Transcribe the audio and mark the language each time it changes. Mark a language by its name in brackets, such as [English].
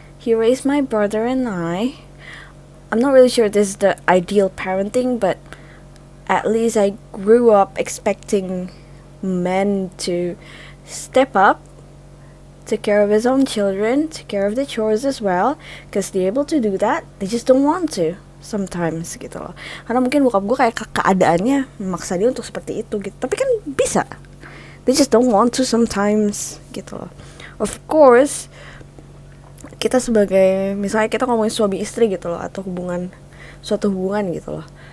[English] He raised my brother and I'm not really sure this is the ideal parenting, but at least I grew up expecting men to step up, take care of his own children, take care of the chores as well, because they're able to do that. They just don't want to sometimes [Indonesian] gitu loh. Karena mungkin bokap gue kayak keadaannya memaksa dia untuk seperti itu gitu. Tapi kan bisa. [English] They just don't want to sometimes [Indonesian] gitu loh. [English] Of course, [Indonesian] kita sebagai misalnya kita ngomongin suami istri gitu loh, atau suatu hubungan gitu loh.